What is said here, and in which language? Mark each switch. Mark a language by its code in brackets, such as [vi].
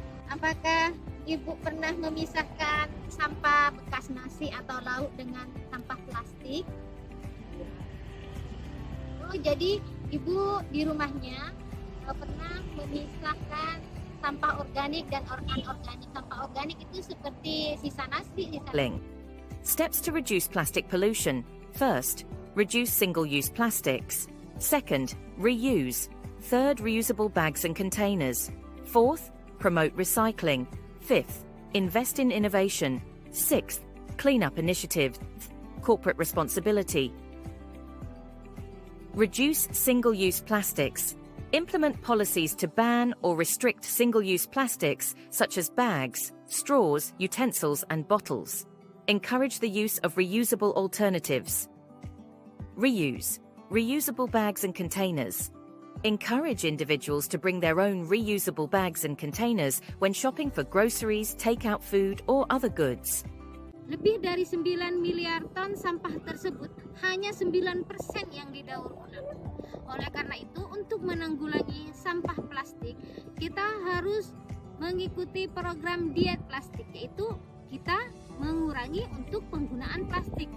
[id] Apakah Ibu pernah memisahkan sampah bekas nasi atau lauk dengan sampah plastik? Oh, jadi Ibu di rumahnya pernah memisahkan sampah organik dan anorganik. Sampah organik itu seperti sisa nasi, [en] Steps to reduce plastic pollution. First, reduce single-use plastics. Second, reuse. Third, reusable bags and containers. Fourth, promote recycling. Fifth, invest in innovation. Sixth, cleanup initiatives. Corporate responsibility. Reduce single-use plastics. Implement policies to ban or restrict single-use plastics such as bags, straws, utensils, and bottles. Encourage the use of reusable alternatives. Reuse. Reusable bags and containers. Encourage individuals to bring their own reusable bags and containers when shopping for groceries, takeout food, or other goods. [id] Lebih dari 9 miliar ton sampah tersebut hanya 9% yang didaur ulang. Oleh karena itu, untuk menanggulangi sampah plastik, kita harus mengikuti program diet plastik, yaitu kita mengurangi untuk penggunaan plastik.